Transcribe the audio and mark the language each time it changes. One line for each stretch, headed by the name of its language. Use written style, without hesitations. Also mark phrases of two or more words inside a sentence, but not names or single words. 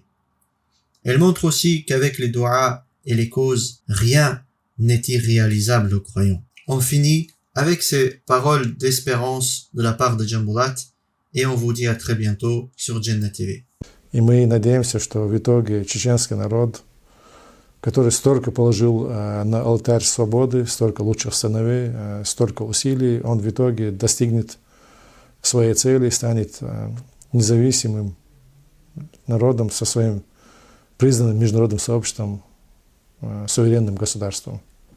French: Elle montre aussi qu'avec les doigts et les causes, rien n'est irréalisable aux croyants. On finit avec ces paroles d'espérance de la part de Jambulat et on vous dit à très bientôt sur Jannah TV.
Russian: И мы надеемся, что в итоге чеченский народ который столько положил на алтарь свободы, столько лучших сыновей, столько усилий, он в итоге достигнет своей цели, станет независимым народом со своим признанным международным сообществом, суверенным государством.